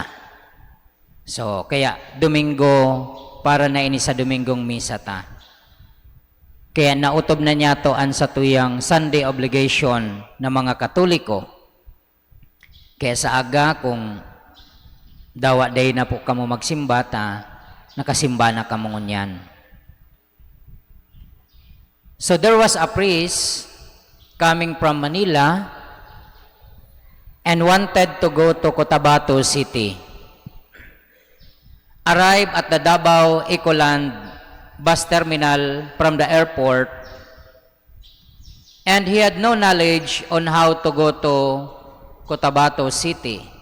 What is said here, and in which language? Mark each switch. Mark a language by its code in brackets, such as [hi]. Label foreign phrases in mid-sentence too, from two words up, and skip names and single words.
[bik] So, kaya Domingo, para na ini sa Domingong misa ta. Kaya nautob na niya to an sa tuyang [en] Sunday obligation [bik] ng mga Katoliko. Kaya sa aga, kung dawa day na po kamo magsimba ta, nakasimba na kamo ngunyan. [en] So there was a priest coming from Manila and wanted to go to Cotabato City. Arrived at the Davao Ecoland bus terminal from the airport, and he had no knowledge on how to go to Cotabato City.